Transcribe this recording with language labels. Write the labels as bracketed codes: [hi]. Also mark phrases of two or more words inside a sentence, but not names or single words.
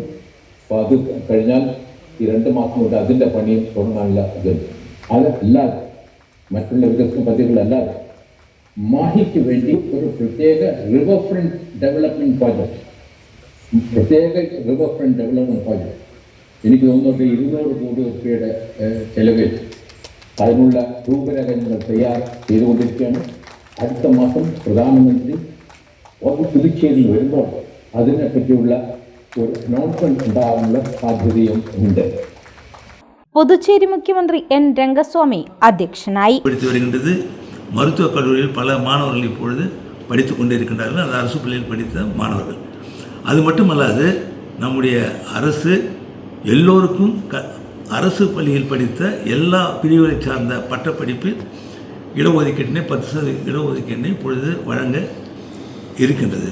[ml] അപ്പോൾ അത് കഴിഞ്ഞാൽ ഈ 2 മാസം കൊണ്ട് അതിൻ്റെ പണിയും തുടങ്ങാനുള്ള ഇത് അതല്ലാതെ മറ്റുള്ള വികസന പദ്ധതികളല്ലാതെ മാഹിക്ക് വേണ്ടി ഒരു പ്രത്യേക [en] river front development project [ml] പ്രത്യേക [en] river front development project [ml] എനിക്ക് തോന്നുന്നുണ്ട് 200 കോടി രൂപയുടെ ചെലവിൽ അതിനുള്ള രൂപരേഖകൾ തയ്യാർ ചെയ്തുകൊണ്ടിരിക്കുകയാണ്. അടുത്ത മാസം പ്രധാനമന്ത്രി പുതുച്ചേരിയിൽ വരുമ്പോൾ അതിനെപ്പറ്റിയുള്ള ഒരു അനൗൺസ്മെന്റ് ഉണ്ടാകാനുള്ള സാധ്യതയും ഉണ്ട്. പുതുച്ചേരി മുഖ്യമന്ത്രി എൻ രംഗസ്വാമി അധ്യക്ഷനായി. [ta] வருகின்றது மருத்துவக் கல்லூரியில் பல மாணவர்கள் இப்பொழுது படித்து கொண்டிருக்கின்றார்கள். அது அரசு பள்ளியில் படித்த மாணவர்கள். அது மட்டுமல்லாது நம்முடைய அரசு எல்லோருக்கும் அரசு பள்ளியில் படித்த எல்லா பிரிவுகளை சார்ந்த பட்டப்படிப்பில் இடஒதுக்கீட்டினை 10% இடஒதுக்கீட்டினை இப்பொழுது வழங்க இருக்கின்றது.